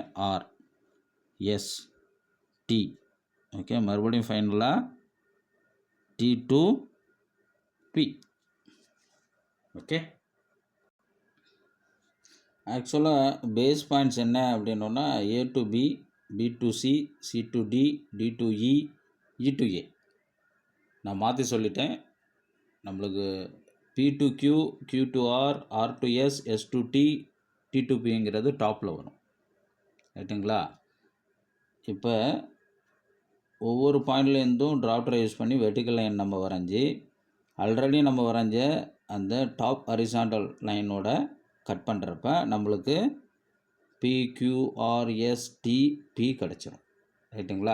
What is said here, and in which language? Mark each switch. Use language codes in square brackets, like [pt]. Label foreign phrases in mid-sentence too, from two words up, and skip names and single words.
[ta] R, S, T. ஓகே. மறுபடியும் ஃபைனலாக [en] T to P. [ta] ஓகே. ஆக்சுவலாக [en] base points [ta] என்ன அப்படின்னோன்னா [en] A to B, B to C, C to D, D to E, E to A. [ta] நான் மாற்றி சொல்லிட்டேன். நம்மளுக்கு [en] P to Q, Q to R, R to S, S to T, T to P [ta] ங்கிறது டாப்பில் வரும், ரைட்டுங்களா. இப்போ ஒவ்வொரு பாயிண்ட்லேருந்தும் [en] drafter use [ta] பண்ணி [en] vertical line [ta] நம்ம வரைஞ்சி ஆல்ரெடி நம்ம வரைஞ்ச அந்த [en] top horizontal [ta] லைனோட கட் பண்ணுறப்ப நம்மளுக்கு PQRSTP கிடச்சிரும், ரைட்டுங்களா.